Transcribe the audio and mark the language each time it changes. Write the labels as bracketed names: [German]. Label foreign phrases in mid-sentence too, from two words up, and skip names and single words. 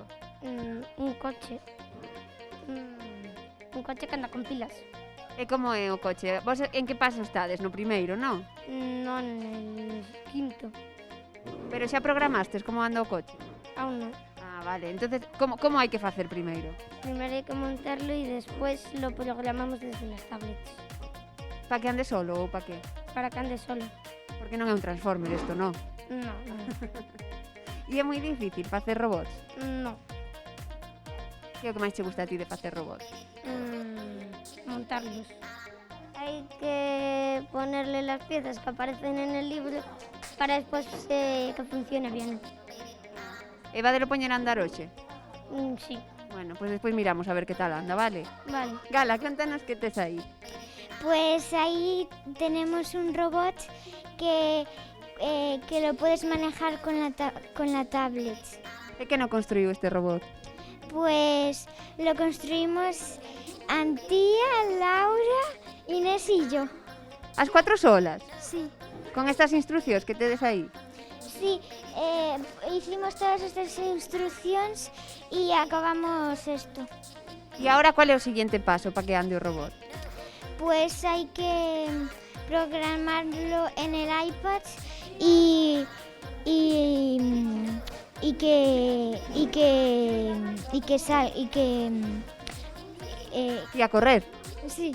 [Galician] Un coche. Un coche que anda con pilas. E como é o coche? Vos en que paso estades? No primeiro, non? [Spanish] Non, el quinto. [Galician] Pero xa programastes como anda o coche? Aún non. Ah, vale. Entonces, como hai que facer primeiro? [Spanish] Primero hay que montarlo y después lo programamos desde las tablets. [Galician] Pa que ande solo ou pa que? [Spanish] Para que ande solo. [Galician] Porque non é un transformer isto, non? [Spanish] No. [Galician] E é moi difícil facer robots? [Spanish] No. [Galician] Que é o que máis te gusta a ti de facer robots? [Spanish] Montarlos. Hay que ponerle las piezas que aparecen en el libro para después que funcione bien. [Galician] E vadelo poñer a andar hoxe? [Spanish] Sí. [Galician] Bueno, pois despois miramos a ver que tal anda, vale? Vale. Gala, contanos que tes aí. [Spanish] Pues ahí tenemos un robot que lo puedes manejar con la tablet. [Galician] E que non construiu este robot? [Spanish] Pues lo construimos Antía, Laura, Inés y yo. [Galician] As 4 solas? [Spanish] Sí. [Galician] Con estas instruccións que tedes aí? [Spanish] Sí, hicimos todas estas instrucciones y acabamos esto. [Galician] E agora cual é o seguinte paso para que ande o robot? [Spanish] Pues hay que programarlo en el iPad y [Galician] E a correr? [Spanish] Sí.